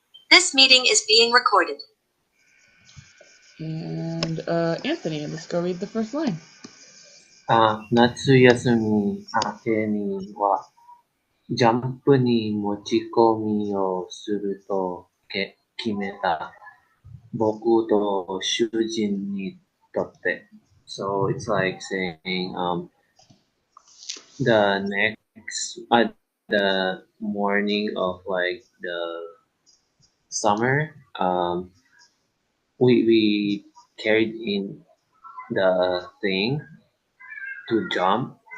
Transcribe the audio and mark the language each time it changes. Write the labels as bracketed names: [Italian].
[English] This meeting is being recorded. And Anthony, let's go read the first line. [Japanese] 夏休み明けにはジャンプに持ち込みをすると決めた。僕と主人にとって。 [English] So it's like saying the morning of like the summer, we carried in the thing to jump.